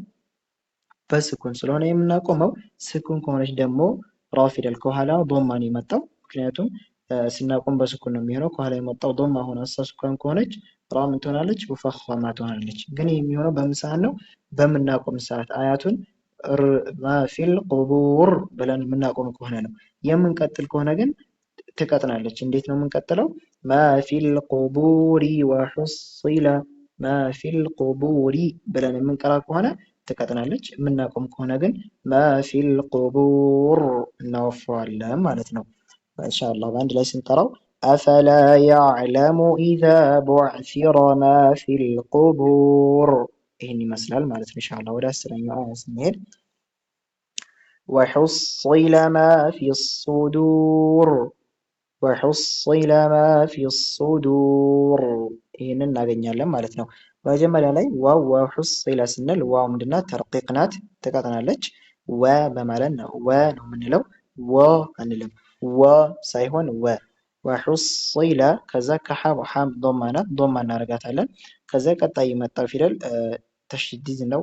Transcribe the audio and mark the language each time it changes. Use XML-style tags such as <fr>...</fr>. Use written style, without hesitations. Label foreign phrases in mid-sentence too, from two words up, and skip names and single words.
<am>በስኩን ስለሆነ የምናቆመው። ስኩን ከሆነች ደግሞ ራ ፊደል ከኋላ ዶማ ነው የመጣው። ምክንያቱም ስናቆም በስኩን ነው የሚሆነው። ከኋላ የመጣው ዶማ ሆነ ስኩን ከሆነች ራ ምን ትሆናለች? ሙፈኸማ ትሆናለች። ግን የሚሆነው በምን ሰዓት ነው? በምናቆም ሰዓት። አያቱን</am> <ar>ما في القبور</ar> <am>ብለን የምናቆም ከሆነ ነው። የምንቀጥል ከሆነ ግን ትቀጥናለች። እንዴት ነው የምንቀጥለው?</am> <ar>ما في القبور وحصل ما في القبور</ar> <am>ብለን የምንቀራ ከሆነ ትቀጥናለች። የምናቆም ከሆነ ግን</am> <ar>ما في القبور</ar> <am>እናወፍረዋለን ማለት ነው። ኢንሻአላህ በአንድ ላይ ስንቀራው</am> <ar>أفلا يعلم إذا بعثر ما في القبور</ar> <am>ይህን ይመስላል ማለት ነው። ኢንሻአላህ ወደ አስረኛው አያ ስንሄድ</am> <ar>وحصل ما في الصدور وحصل ما في الصدور</ar> <am>ይህንን እናገኛለን ማለት ነው። መጀመሪያ ላይ ዋው ወሑሲለ ስንል ዋው ምንድናት? ተርቂቅ ናት፣ ትቀጥናለች። ወ በማለት ነው ወ ነው የምንለው፣ ወ አንልም። ወ ሳይሆን ወ። ወሑሲለ ከዛ ከሐም ዶማ ናት፣ ዶማ እናደርጋታለን። ከዛ ቀጣይ የመጣው ፊደል ተሽዲድ ነው፣</am>